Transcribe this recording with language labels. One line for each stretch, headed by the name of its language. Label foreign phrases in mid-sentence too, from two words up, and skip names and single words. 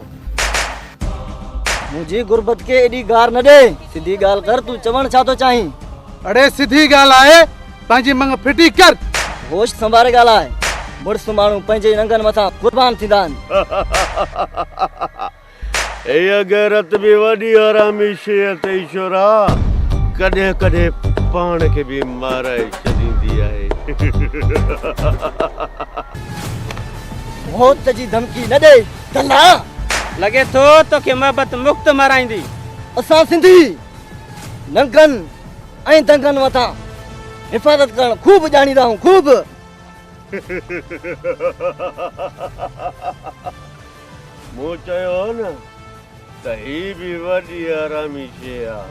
Sindhi: मुझे गुरबत के एडी गार न दे। सीधी गाल कर तू चवण छा तो चाही? अरे सीधी गाल आए पंहिंजी मंग फिटी कर। होश संभारे गाल आए। मुड़स माण्हू पंहिंजे नंगन मथां कुर्बान थींदा आहिनि। ए गैरत भी वॾी हरामी शइ अथई शोरा। कॾहिं कॾहिं पाण खे बि माराए छॾींदी आहे। मौत जी धमकी न दे दल्ला। लगे तो तोखे मोहब्बत मुक्त माराईंदी। असां सिंधी नंगन ऐं दंगन मथां हिफ़ाज़त करण खूब ॼाणींदा आहियूं खूब। मूं चयो न त ही बि वॾी हरामी शइ आहे।